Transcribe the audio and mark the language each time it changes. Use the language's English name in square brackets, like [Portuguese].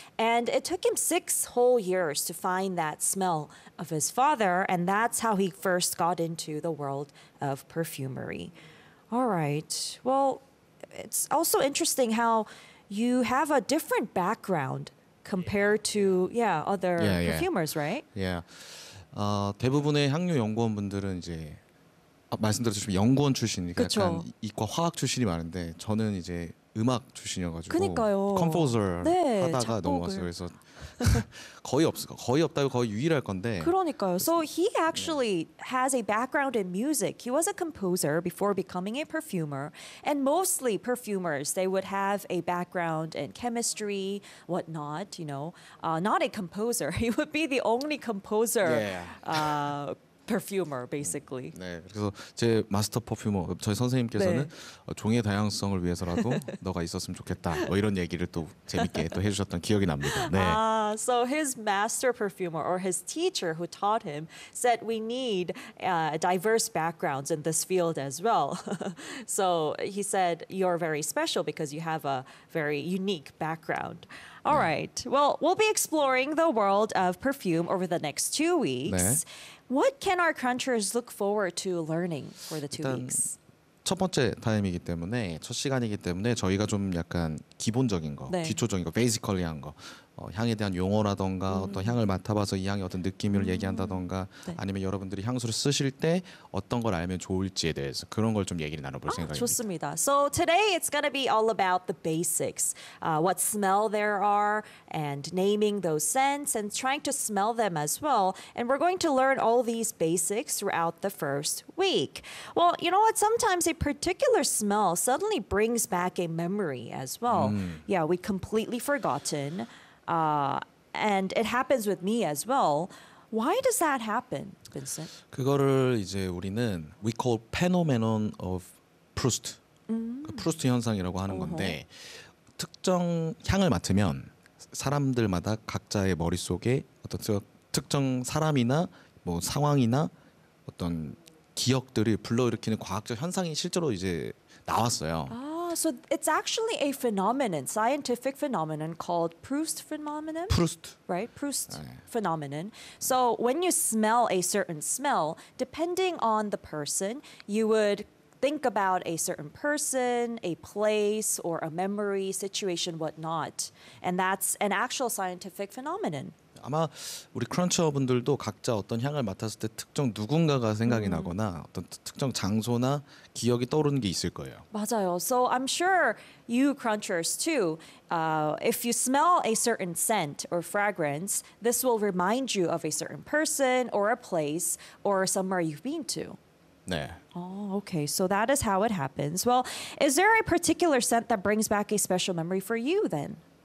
[English] And it took him 6 whole years to find that smell of his father. And that's how he first got into the world of perfumery. All right. Well, it's also interesting how you have a different background compared to yeah other yeah, perfumers, yeah. right? Yeah. [Korean] 대부분의 향유 연구원분들은 이제 말씀드렸듯이 연구원 출신이니까 그쵸? 약간 이과 화학 출신이 많은데 저는 이제 음악 출신이어가지고 그니까요. 컴포저 네, 하다가 넘어왔어요. 그래서 거의 없다고 거의 유일할 건데. 그러니까요. [English] So he actually has a background in music. He was a composer before becoming a perfumer. And mostly perfumers, they would have a background in chemistry, whatnot, you know. Not a composer. He would be the only composer. Yeah. Perfumer, basically. [Korean] 네, 그래서 제 마스터 퍼퓨머 저희 선생님께서는 네. 종의 다양성을 위해서라도 너가 있었으면 좋겠다. 뭐 이런 얘기를 또 재밌게 또 해주셨던 기억이 납니다. 네. [English] So his master perfumer or his teacher who taught him said we need diverse backgrounds in this field as well. So he said you're very special because you have a very unique background. All right. Well, we'll be exploring the world of perfume over the next 2 weeks. [Korean] 네. [English] What can our crunchers look forward to learning for the 2 weeks? [Korean] 첫 번째 타임이기 때문에 첫 시간이기 때문에 저희가 좀 약간 기본적인 거, 네. 기초적인 거, 베이지컬리 한 거. 향에 대한 용어라던가 어떤 향을 맡아봐서 이 향의 어떤 느낌을 얘기한다던가 네. 아니면 여러분들이 향수를 쓰실 때 어떤 걸 알면 좋을지에 대해서 그런 걸 좀 얘기를 나눠볼 생각입니다. 좋습니다. [English] So today it's going to be all about the basics. What smell there are and naming those scents and trying to smell them as well. And we're going to learn all these basics throughout the first week. Well, you know what? Sometimes a particular smell suddenly brings back a memory as well. Yeah, we completely forgotten. And it happens with me as well. Why does that happen, Vincent? [Korean] 그거를 이제 우리는 [English] we call phenomenon of Proust. [Korean] Proust 현상이라고 하는 건데 특정 향을 맡으면 사람들마다 각자의 머릿속에 어떤 특정 사람이나 뭐 상황이나 어떤 기억들이 불러일으키는 과학적 현상이 실제로 이제 나왔어요. [English] So it's actually a phenomenon, scientific phenomenon called Proust phenomenon. Proust. Right? Proust phenomenon. So when you smell a certain smell, depending on the person, you would think about a certain person, a place, or a memory, situation, whatnot. And that's an actual scientific phenomenon. [Korean] 아마 우리 크런처분들도 각자 어떤 향을 맡았을 때 특정 누군가가 생각이 나거나 어떤 특정 장소나 기억이 떠오르는 게 있을 거예요. 맞아요. [English] So I'm sure you crunchers too, if you smell a certain scent or fragrance, this will remind you of a certain person or a place or somewhere you've been to. [Korean] 네. [English] Oh, okay. So that is how it happens. Well, is there a particular scent that brings back a special memory for you then?